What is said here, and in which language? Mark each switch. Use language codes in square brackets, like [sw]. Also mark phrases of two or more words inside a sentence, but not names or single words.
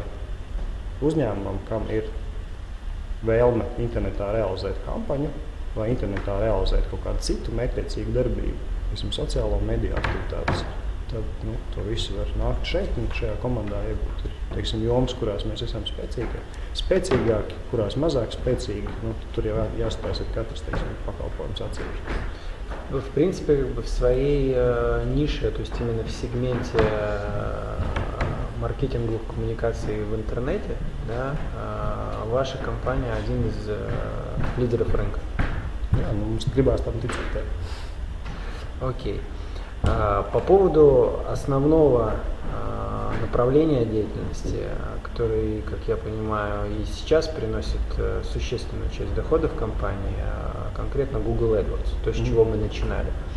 [lv] uzņēmumam, kam ir vēlme internetā realizēt kampaņu, vai internetā realizēt kaut kādu citu mērķtiecīgu darbību, visam sociālo mediju aktivitātes, tad to visu var nākt šeit, un šajā komandā iegūt ir, jomas, kurās mēs esam spēcīgāki, kurās mazāk spēcīgi, tur jau jāstāsta katrs, pakalpojums atsevišķi. [ru] Вы, в принципе, в своей нише, то есть именно в сегменте маркетинговых коммуникаций в интернете, да, ваша компания один из лидеров рынка. [lv] Mums gribās tam ticēt. [ru] Окей. По поводу основного направления деятельности, который, как я понимаю, и сейчас приносит существенную часть доходов компании, конкретно Google AdWords, то, с чего мы начинали.